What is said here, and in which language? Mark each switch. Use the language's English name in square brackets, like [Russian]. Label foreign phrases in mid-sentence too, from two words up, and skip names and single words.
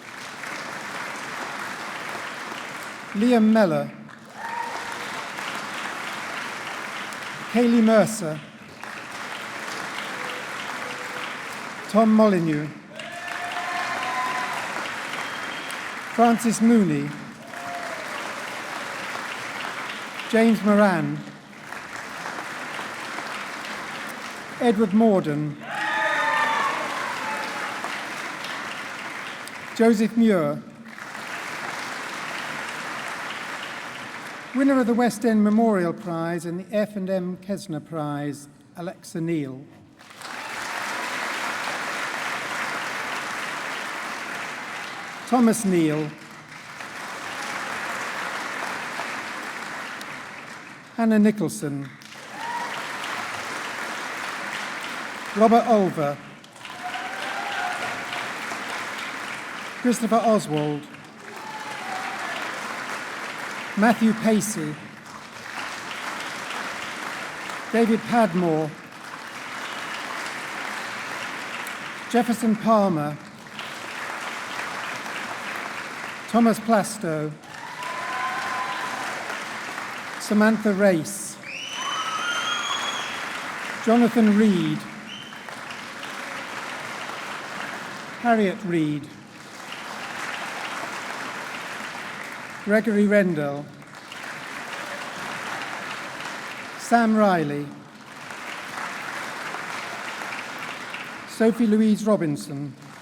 [English] Liam Meller, Kaylee Mercer, Tom Molyneux, Francis Mooney, James Moran, Edward Morden, Joseph Muir, winner of the West End Memorial Prize and the F&M Kesner Prize, Alexa Neal. Thomas Neal, Hannah Nicholson, Robert Olver, Christopher Oswald, Matthew Pacey, David Padmore, Jefferson Palmer, Thomas Plastow, Samantha Race, Jonathan Reed, Harriet Reed, Gregory Rendell, Sam Riley, Sophie Louise Robinson,